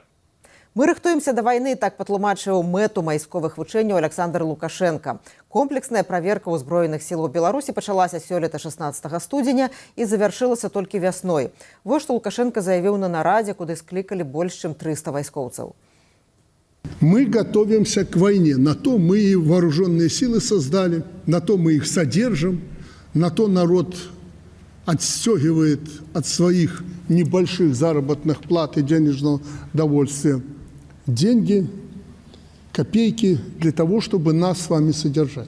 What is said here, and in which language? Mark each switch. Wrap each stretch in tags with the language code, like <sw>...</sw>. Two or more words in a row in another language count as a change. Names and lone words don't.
<be>Мы рыхтуемся да вайны, так патлумачыў мэту вайсковых вучэнняў Александр Лукашенко. Комплексная праверка ўзброеных сілаў Беларусі пачалася сёлета 16 студзеня і завяршылася толькі вясной. Вось што Лукашенко заявіў на нарадзе, куды склікалі больш чым 300 вайскоўцаў.</be> <ru>Мы готовимся к войне. На то мы и вооруженные силы создали, на то мы их содержим, на то народ отстегивает от своих небольших заработных плат и денежного довольствия деньги, копейки для того, чтобы нас с вами содержать.</ru>